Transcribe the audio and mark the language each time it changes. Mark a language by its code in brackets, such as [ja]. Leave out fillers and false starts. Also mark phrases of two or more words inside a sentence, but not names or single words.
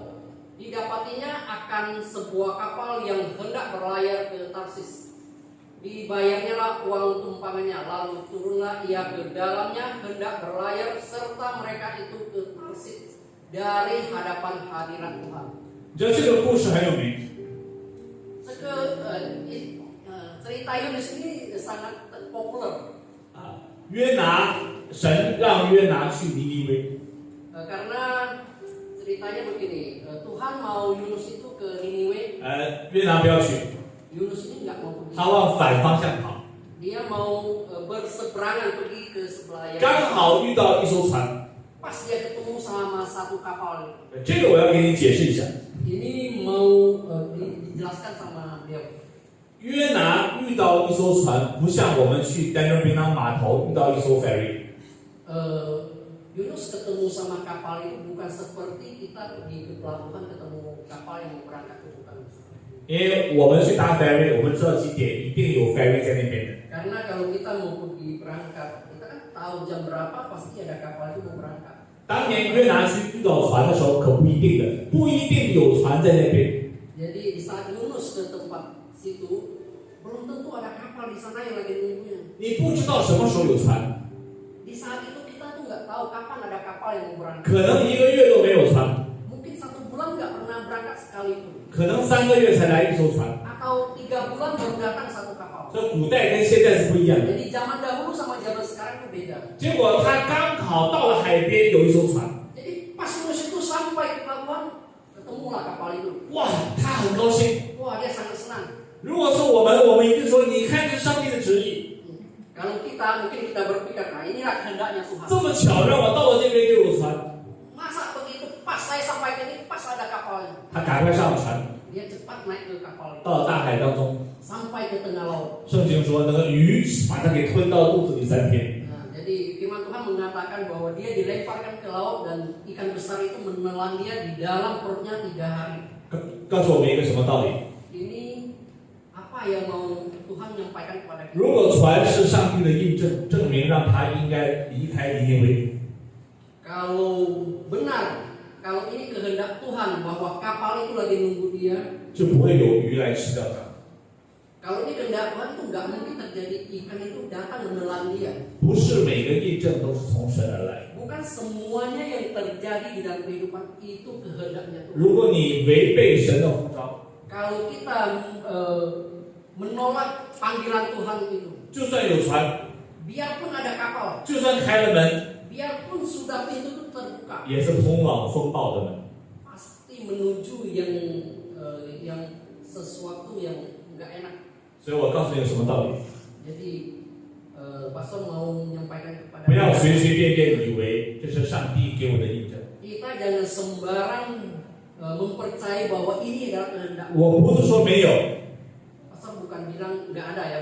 [id] Didapatinya akan sebuah kapal yang hendak berlayar ke Tarsis. Dibayarnyalah uang tumpangannya, lalu turunlah ia ke dalamnya hendak berlayar, serta mereka itu ke Tarsis dari hadapan hadirat Tuhan. [zh] 你知道这个故事很有名， [id] cerita Yunus ini sangat populer [zh] 约拿，神让约拿去尼尼微， [id] karena ceritanya begini, Tuhan mau Yunus itu ke Niniwe, [zh] 约拿不要去， [id] Yunus ini nggak mau pergi. [zh] 他往反方向跑， [id] Dia mau berseberangan pergi ke sebelah yang [zh] 刚好遇到一艘船。 [id] pas dia ketemu sama satu kapal. [zh] 这个我要给你解释一下， [id] Ini mau dijelaskan sama dia. [zh] 约拿遇到一艘船，不像我们去丹州槟榔码头遇到一艘 ferry。 [id] Yunus ketemu sama kapal itu bukan seperti kita pergi ke pelabuhan ketemu kapal yang mau berangkat ke bukan. [zh] 因为我们去搭 ferry， 我们知道几点一定有 ferry 在那边的。 [id] Karena kalau kita mau pergi berangkat, kita kan tahu jam berapa pasti ada kapal itu mau berangkat. [zh] 当年约拿去遇到船的时候，可不一定的，不一定有船在那边。 [id] Jadi di saat Yunus ke tempat situ, belum tentu ada kapal di sana yang lagi nunggunya. [zh] 你不知道什么时候有船， [id] Di saat itu kita tuh nggak tahu kapan ada kapal yang mau berangkat. [zh] 可能1个月都没有船， [id] Mungkin 1 bulan nggak pernah berangkat sekalipun. [zh] 可能3个月才来一艘船。 [id] Atau 3 bulan baru datang satu kapal. [zh] 这古代跟现在是不一样的。 [id] Jadi zaman dahulu sama zaman sekarang itu beda. [zh] 结果他刚好到了海边，有一艘船， [id] Jadi pas Yunus itu sampai ke pelabuhan, ketemulah kapal itu. [zh] 哇，他很高兴。 [id] Wah, dia sangat senang. [zh] 如果是我们一定说，你看这是上帝的旨意， [id] Kalau kita mungkin kita berpikir, nah inilah kehendaknya Tuhan. [zh] 这么巧让我到了这边就有船， [id] Masa begitu pas saya sampai ke sini pas ada kapalnya. [zh] 他赶快上船， [id] Dia cepat naik ke kapal itu [zh] 到了大海当中。 [id] sampai ke tengah laut. [zh] 圣经说，那个鱼把他给吞到肚子里3天。 [id] Nah, jadi firman Tuhan mengatakan bahwa dia dilemparkan ke laut dan ikan besar itu menelan dia di dalam perutnya 3 hari. [zh] 告诉我们一个什么道理？ [id] Ini apa yang mau Tuhan menyampaikan kepada kita? [zh] 如果船是上帝的印证，证明让他应该离开尼尼微， [id] Kalau benar, kalau ini kehendak Tuhan bahwa kapal itu lagi nunggu dia, [zh] 就不会有鱼来吃掉他。 [id] kalau ini kehendak Tuhan itu nggak mungkin terjadi ikan itu datang menelan dia. [zh] 不是每个印证都是从神而来。 [id] Bukan semuanya yang terjadi di dalam kehidupan itu kehendaknya Tuhan. [zh] 如果你违背神的呼召， [id] Kalau kita menolak panggilan Tuhan itu, [zh] 就算有船， [id] biarpun ada kapal, [zh] 就算开了门， [id] biarpun sudah pintu itu terbuka, [zh] 也是通往风暴的门。 [id] pasti menuju yang sesuatu yang nggak enak. [zh] 所以我告诉你有什么道理？ [id] Jadi Pastor mau menyampaikan kepada [zh] 不要 [id] kita, [zh] 随随便便以为这是上帝给我的印证。 [id] kita jangan sembarang mempercayai bahwa ini adalah kehendak. [zh] 我不是说没有， [id] Pastor bukan bilang nggak ada ya,